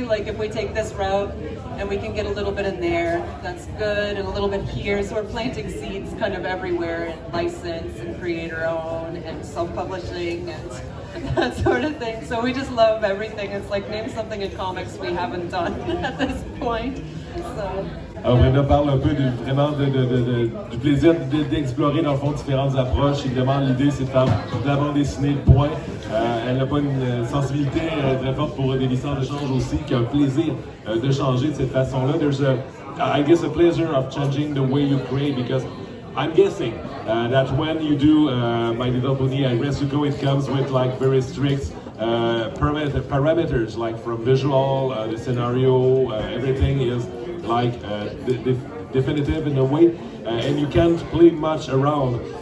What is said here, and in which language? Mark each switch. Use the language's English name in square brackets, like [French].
[English] Like if we take this route and we can get a little bit in there, that's good, and a little bit here. So we're planting seeds kind of everywhere, in license and creator own and self-publishing and that sort of thing. So we just love everything. It's like, name something in comics we haven't done at this point. So, [French] alors Brenda parle un peu du plaisir d'explorer dans le fond différentes approches. Évidemment, l'idée c'est de faire de la bande dessinée, point. Elle n'a pas une sensibilité très forte pour des licences de change aussi, qui a un plaisir de changer de cette façon-là. [English] There's I guess a pleasure of changing the way you create, because I'm guessing that when you do My Little Pony and Retsuko, it comes with like very strict parameters, like from visual, the scenario, everything is like definitive in a way, and you can't play much around.